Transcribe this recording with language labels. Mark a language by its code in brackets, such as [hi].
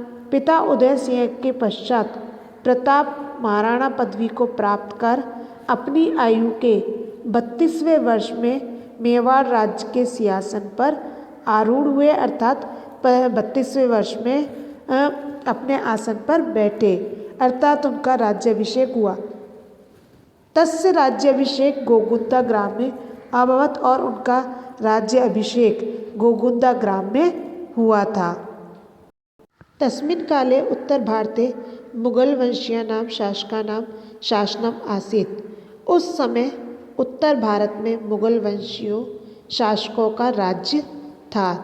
[hi] पिता उदय सिंह के पश्चात प्रताप महाराणा पदवी को प्राप्त कर अपनी आयु के 32वें वर्ष में मेवाड़ राज्य के सिंहासन पर आरूढ़ हुए, अर्थात 32वें वर्ष में अपने आसन पर बैठे, अर्थात उनका राज्याभिषेक हुआ। [sa] तस्य राज्याभिषेक गोगुंदा ग्राम में अभवत [hi] और उनका राज्याभिषेक गोगुंदा ग्राम में हुआ था। [sa] तस्मिन् काले उत्तर भारते मुगल वंशीयानां शासकानां शासनम् आसीत्। [hi] उस समय उत्तर भारत में मुगल वंशियों शासकों का राज्य था।